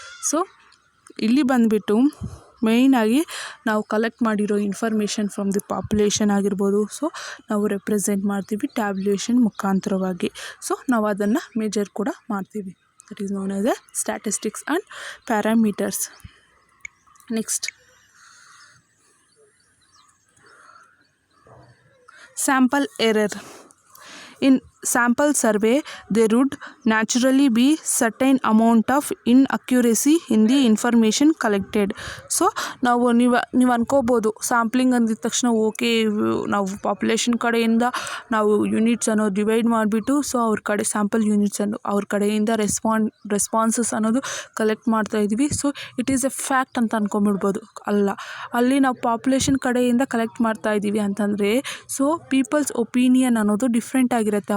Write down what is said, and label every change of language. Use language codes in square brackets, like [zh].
[kn] So ಇಲ್ಲಿ ಬಂದುಬಿಟ್ಟು ಮೇಯ್ನಾಗಿ ನಾವು ಕಲೆಕ್ಟ್ ಮಾಡಿರೋ ಇನ್ಫಾರ್ಮೇಷನ್ [en] from the population [kn] ಆಗಿರ್ಬೋದು. ಸೊ ನಾವು ರೆಪ್ರೆಸೆಂಟ್ ಮಾಡ್ತೀವಿ ಟ್ಯಾಬ್ಯುಲೇಷನ್ ಮುಖಾಂತರವಾಗಿ. ಸೊ ನಾವು ಅದನ್ನು ಮೆಜರ್ ಕೂಡ ಮಾಡ್ತೀವಿ. [en] That is known as a statistics and parameters. Next sample error. In sample survey there would naturally be certain amount of inaccuracy in the information collected. [kn] So ನಾವು ನೀವು ಅನ್ಕೋಬೋದು sampling ಅಂದಿದ ತಕ್ಷಣ okay ನಾವು population ಕಡೆಯಿಂದ ನಾವು units ಅನ್ನೋ divide ಮಾಡಿಬಿಟ್ಟು so ಅವ್ರ ಕಡೆ ಸ್ಯಾಂಪಲ್ ಯೂನಿಟ್ಸ್ ಅನ್ನು ಅವ್ರ ಕಡೆಯಿಂದ ರೆಸ್ಪಾನ್ಸಸ್ ಅನ್ನೋದು ಕಲೆಕ್ಟ್ ಮಾಡ್ತಾ ಇದ್ವಿ. [en] so it is a fact [kn] ಅಂತ ಅಂದ್ಕೊಂಬಿಡ್ಬೋದು. ಅಲ್ಲ, ಅಲ್ಲಿ ನಾವು ಪಾಪ್ಯುಲೇಷನ್ ಕಡೆಯಿಂದ ಕಲೆಕ್ಟ್ ಮಾಡ್ತಾ ಇದ್ದೀವಿ ಅಂತಂದರೆ ಸೊ ಪೀಪಲ್ಸ್ ಒಪಿನಿಯನ್ ಅನ್ನೋದು ಡಿಫ್ರೆಂಟ್ ಆಗಿರುತ್ತೆ.